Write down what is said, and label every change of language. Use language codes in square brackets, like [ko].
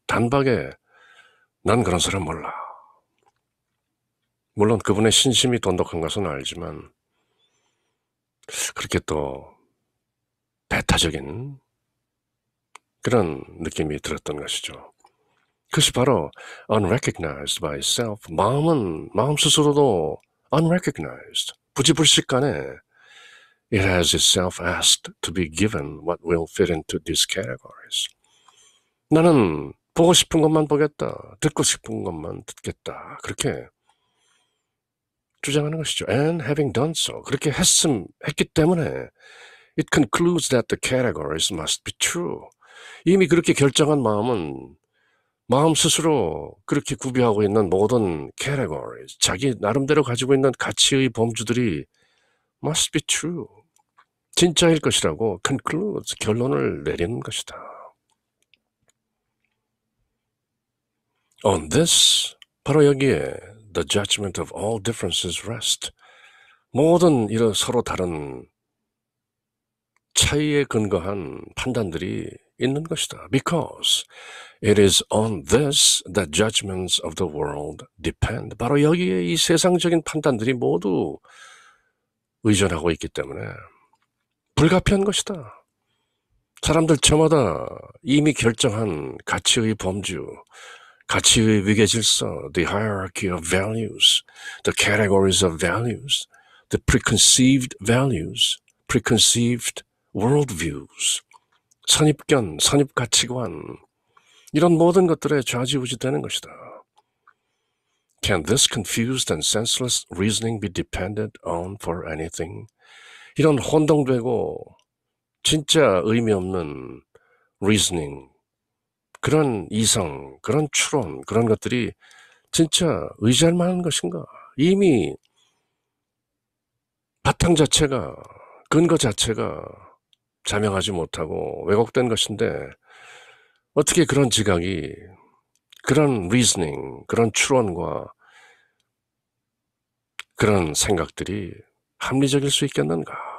[ko] 단박에 난 그런 사람 몰라. 물론 그분의 신심이 돈독한 것은 알지만 그렇게 또 배타적인 그런 느낌이 들었던 것이죠. 그것이 바로 [en] unrecognized by self. [ko] 마음 스스로도 unrecognized. 부지불식간에 [en] it has itself asked to be given what will fit into these categories. [ko] 나는 보고 싶은 것만 보겠다. 듣고 싶은 것만 듣겠다. 그렇게 주장하는 것이죠. [en] And having done so, [ko] 그렇게 했기 때문에 [en] it concludes that the categories must be true. [ko] 이미 그렇게 결정한 마음은 마음 스스로 그렇게 구비하고 있는 모든 categories, 자기 나름대로 가지고 있는 가치의 범주들이 [en] must be true. [ko] 진짜일 것이라고 concludes, 결론을 내리는 것이다. [en] On this, [ko] 바로 여기에 [en] the judgment of all differences rest. [ko] 모든 이런 서로 다른 차이에 근거한 판단들이 있는 것이다. [en] Because it is on this that judgments of the world depend. [ko] 바로 여기에 이 세상적인 판단들이 모두 의존하고 있기 때문에 불가피한 것이다. 사람들 저마다 이미 결정한 가치의 범주, 가치의 위계질서, [en] the hierarchy of values, the categories of values, the preconceived values, preconceived worldviews, [ko] 선입견, 선입가치관, 이런 모든 것들에 좌지우지되는 것이다. [en] Can this confused and senseless reasoning be depended on for anything? [ko] 이런 혼동되고 진짜 의미 없는 reasoning, 그런 이성, 그런 추론, 그런 것들이 진짜 의지할 만한 것인가? 이미 바탕 자체가, 근거 자체가 자명하지 못하고 왜곡된 것인데 어떻게 그런 지각이, 그런 reasoning, 그런 추론과 그런 생각들이 합리적일 수 있겠는가?